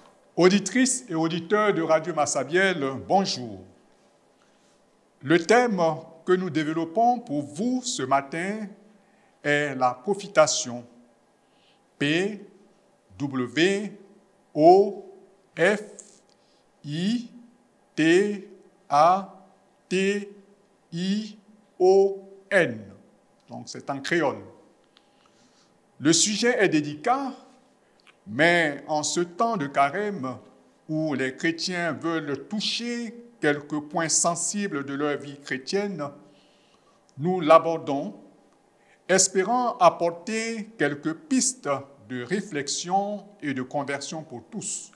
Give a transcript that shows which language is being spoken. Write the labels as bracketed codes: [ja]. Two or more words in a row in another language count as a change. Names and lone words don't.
[fr] Auditrices et auditeurs de Radio Massabielle, bonjour. Le thème que nous développons pour vous ce matin est la profitation. P, W, O, F, I, T, A, T, I, O, N. Donc c'est en créole. Le sujet est délicat, mais en ce temps de carême où les chrétiens veulent toucher quelques points sensibles de leur vie chrétienne, nous l'abordons, espérant apporter quelques pistes de réflexion et de conversion pour tous.